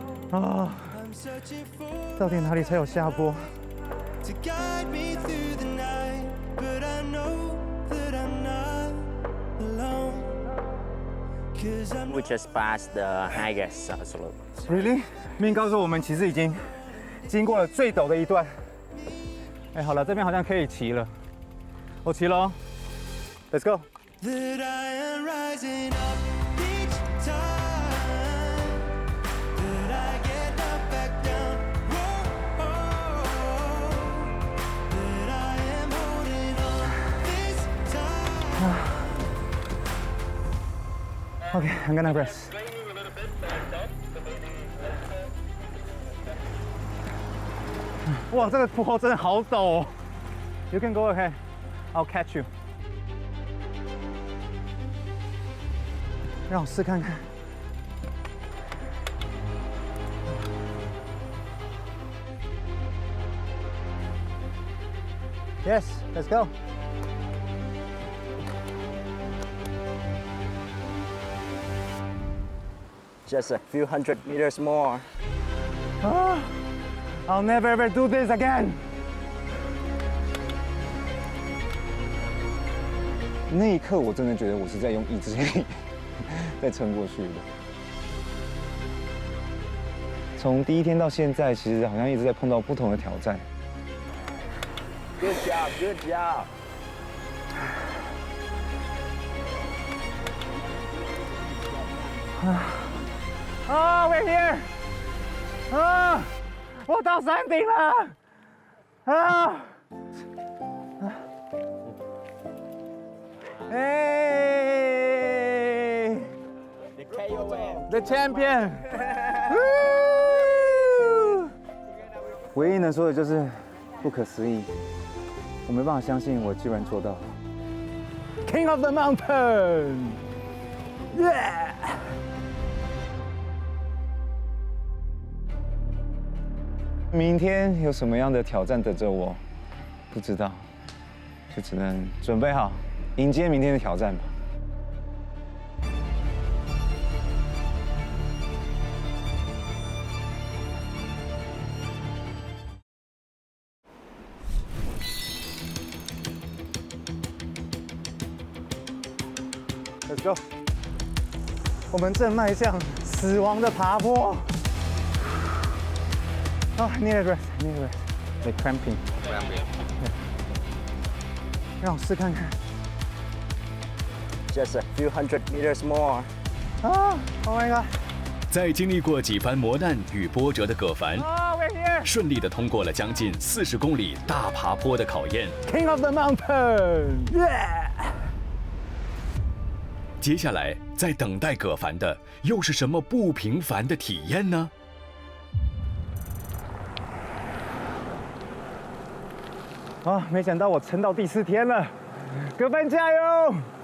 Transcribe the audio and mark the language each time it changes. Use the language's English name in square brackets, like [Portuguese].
[English] 啊， I'm searching for [Chinese] 到底哪里才有下坡？ [English] to guide me through the night, but I know that I'm not alone. 'Cause I'm We just passed the highest slope. Really？ [Chinese] 命告诉我们，其实已经经过了最陡的一段。哎，好了，这边好像可以骑了。我骑了哦。 [English] Let's go。 that I am rising up each time that I get knocked back down. Whoa, that I am holding on this time. Okay, I'm gonna rest. [Chinese] Wow, 这个坡真的好陡哦。 [English] You can go ahead. I'll catch you. [Chinese] 让我试看看。 [English] Yes, let's go. Just a few hundred meters more. 啊， I'll never ever do this again. [Chinese] 那一刻，我真的觉得我是在用意志力在撑过去的。从第一天到现在，其实好像一直在碰到不同的挑战。 [English] Good job, good job. Oh, we're here. [Chinese] 啊，我到山顶了。啊。 [English] Hey, the champion. [Chinese] 唯一能说的就是不可思议，我没办法相信我居然做到。 [English] King of the mountain, yeah! [Chinese] 明天有什么样的挑战等着我，不知道，就只能准备好迎接明天的挑战吧。 [English] Let's go！ [Chinese] 我们正迈向死亡的爬坡。 [English] Oh, need a rest, need a rest. Like cramping. Cramping. [Chinese] 让我试看看。 [English] Just a few hundred meters more. Oh my god! [Chinese] 在经历过几番磨难与波折的葛凡，顺利地通过了将近40公里大爬坡的考验。 [English] King of the mountain, yeah! [Chinese] 接下来，在等待葛凡的又是什么不平凡的体验呢？啊，没想到我撑到第4天了，葛凡加油！